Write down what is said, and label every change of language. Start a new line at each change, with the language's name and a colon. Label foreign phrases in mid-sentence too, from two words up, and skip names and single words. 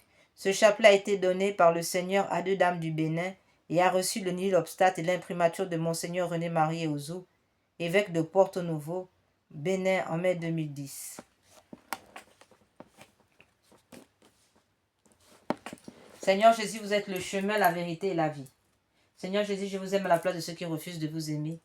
French: Ce chapelet a été donné par le Seigneur à deux dames du Bénin et a reçu le nil obstate et l'imprimature de Monseigneur René-Marie Eozo, évêque de Porto Novo, Bénin en mai 2010. Seigneur Jésus, vous êtes le chemin, la vérité et la vie. Seigneur Jésus, je vous aime à la place de ceux qui refusent de vous aimer.